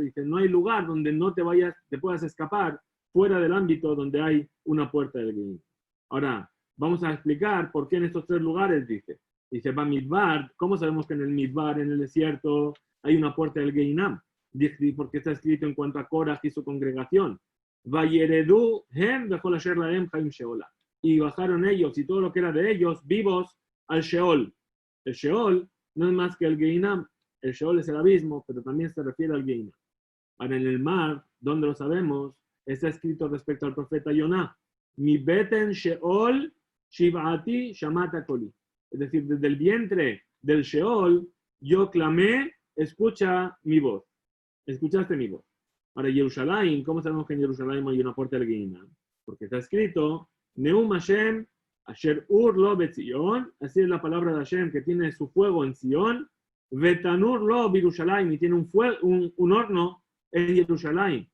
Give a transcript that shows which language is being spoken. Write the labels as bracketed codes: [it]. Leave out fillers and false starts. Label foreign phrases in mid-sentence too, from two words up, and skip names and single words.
[es] Dice, no hay lugar donde no te puedas escapar fuera del ámbito donde hay una puerta del Geinam. Ahora, vamos a explicar por qué en estos 3 lugares dice, va Midbar, ¿cómo sabemos que en el Midbar, en el desierto, hay una puerta del Geinam? Porque está escrito en cuanto a Korah y su congregación. [he] וירדו הם וכל אשר להם חיים שאולה. [es] Y bajaron ellos y todo lo que era de ellos vivos al Sheol. El Sheol no es más que el Geinam. El Sheol es el abismo, pero también se refiere al Geinam. Ahora en el mar, donde lo sabemos, está escrito respecto al profeta Yonah. [he] מבטן שאול שועתי שמעת קולי. [es] Es decir, desde el vientre del Sheol, yo clamé, escucha mi voz. Escuchaste mi voz. Ahora, Jerusalén, ¿cómo sabemos que en Jerusalén hay una puerta del Geinam? Porque está escrito, [he] נאם ה' אשר אור לו בציון, [es] así es la palabra de Hashem que tiene su fuego en Sion, [he] ותנור לו בירושלים, [es] y tiene un horno en Jerusalén.